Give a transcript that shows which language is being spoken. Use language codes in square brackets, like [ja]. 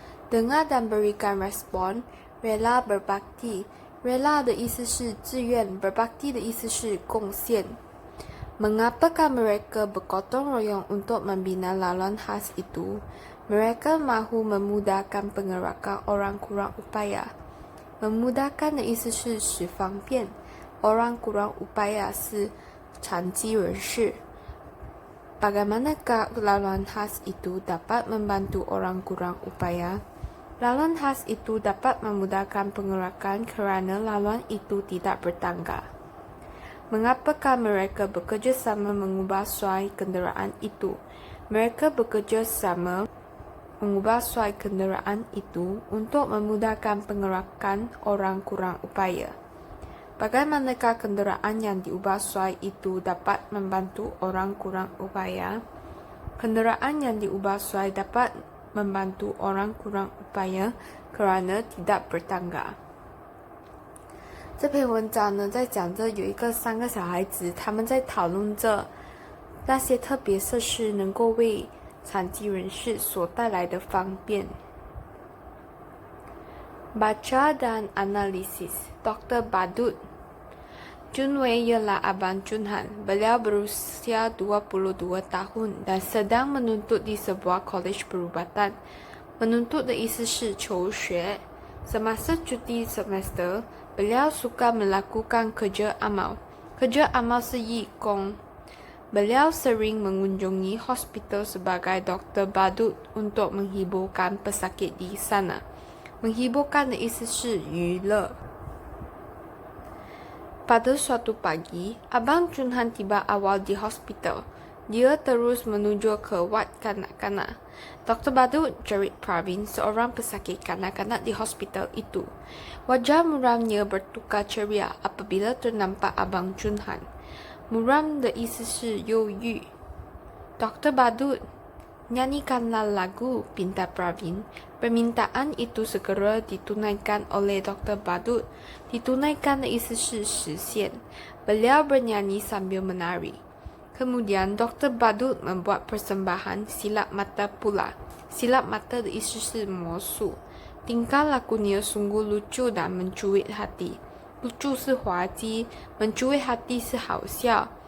[ms] Dengar dan berikan respon. Rela berbakti. [zh] Rela 的意思是自愿 berbakti 的意思是贡献。 [ms] Mengapakah mereka bergotong royong untuk membina laluan khas itu? Mereka mahu memudahkan penggerakan orang kurang upaya. [zh] Memudahkan 的意思是使方便。 Orang kurang upaya 是残疾人士。 [ms] Bagaimanakah laluan khas itu dapat membantu orang kurang upaya? Laluan khas itu dapat memudahkan penggerakan kerana laluan itu tidak bertangga. Mengapakah mereka bekerjasama mengubah suai kenderaan itu? Mereka bekerjasama mengubah suai kenderaan itu untuk memudahkan penggerakan orang kurang upaya. Bagaimanakah kenderaan yang diubah suai itu dapat membantu orang kurang upaya? Kenderaan yang diubah suai dapat membantu orang kurang upaya kerana tidak bertangga。 [zh] 这篇文章呢，在讲着有3个小孩子，他们在讨论着那些特别设施能够为残疾人士所带来的方便。 [ms] Baca dan analisis. Dr. Badut Junwei ialah abang Junhan. Beliau berusia 22 tahun dan sedang menuntut di sebuah kolej perubatan. [zh] Menuntut 的意思是求学。 [ms] Semasa cuti semester, beliau suka melakukan kerja amal. [zh] Kerja amal 是义工。 [ms] Beliau sering mengunjungi hospital sebagai Dr. Badut untuk menghiburkan pesakit di sana. [zh] Menghiburkan 的意思是娱乐。 [ms] Pada suatu pagi, Abang Junhan tiba awal di hospital. Dia terus menuju ke ward kanak-kanak. Dr. Badut Jerit Pravin, seorang pesakit kanak-kanak di hospital itu. Wajah muramnya bertukar ceria apabila ternampak Abang Junhan. [zh] Muram 的意思是忧郁。 [ms] Dr. Badut, nyanyikanlah lagu, pinta Pravin. Permintaan itu segera ditunaikan oleh Dr. Badut. Ditunaikan [zh] 的意思是实现。 [ms] Beliau bernyanyi sambil menari. Kemudian Dr. Badut membuat persembahan silap mata pula. [zh] Silap mata 的意思是魔术。 [ms] Tingkah lakunya sungguh lucu dan mencuit hati. [zh] Lucu 是滑稽， mencuit hati 是好笑。